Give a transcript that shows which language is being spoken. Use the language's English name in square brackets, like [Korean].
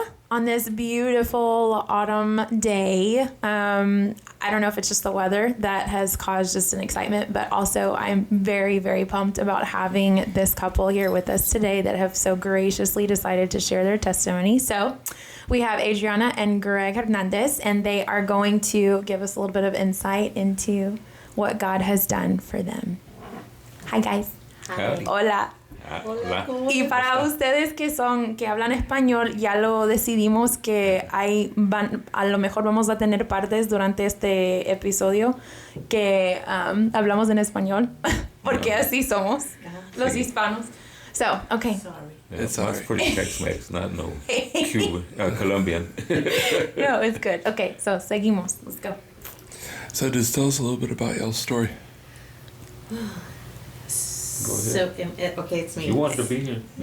[English] on this beautiful autumn day. I don't know if it's just the weather that has caused just an excitement, but also I'm very, very pumped about having this couple here with us today that have so graciously decided to share their testimony. So we have Adriana and Greg Hernandez, and they are going to give us a little bit of insight into what God has done for them. Hi, guys. Hi. [Spanish] Hola. Hola. Y para ustedes que hablan español, ya lo decidimos que a lo mejor vamos a tener partes durante este episodio que hablamos en español, porque así somos los hispanos. [English] So, okay. Sorry. It's pretty Tex-Mex, not no Cuban, Colombian. No, it's good. Okay, so seguimos. Let's go. So just tell us a little bit about y'all's story. So, okay, it's me. You wanted to be here.